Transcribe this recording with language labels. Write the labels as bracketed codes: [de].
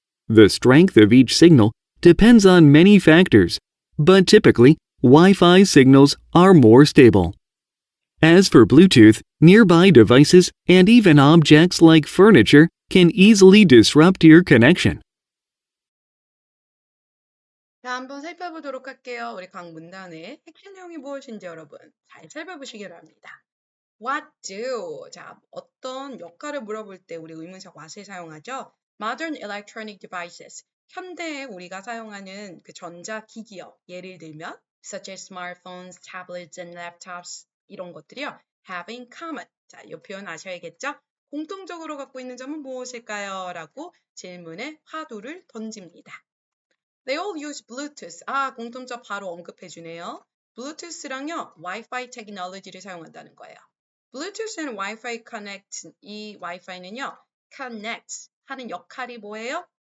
[en] The strength of each signal depends on many factors, but typically, Wi-Fi signals are more stable. As for Bluetooth, nearby devices and even objects like furniture can easily disrupt your connection. [ko] 자, 한번 살펴보도록 할게요. 우리 각 문단의 핵심 내용이 무엇인지 여러분 잘 살펴보시기 바랍니다. [en] What do? [ko] 자, 어떤 역할을 물어볼 때 우리 의문사 what을 사용하죠? [en] Modern electronic devices. [ko] 현대에 우리가 사용하는 그 전자기기요. 예를 들면 [en] such as smartphones, tablets, and laptops [ko] 이런 것들이요. [en] have in common. [ko] 자, 이 표현 아셔야겠죠? 공통적으로 갖고 있는 점은 무엇일까요? 라고 질문에 화두를 던집니다. [en] They all use Bluetooth. [ko] 아, 공통점 바로 언급해 주네요. Bluetooth랑요, Wi-Fi 테크놀로지를 사용한다는 거예요. [en] Bluetooth and Wi-Fi Connect, [ko] 이 Wi-Fi는요, connect 하는 역할이 뭐예요?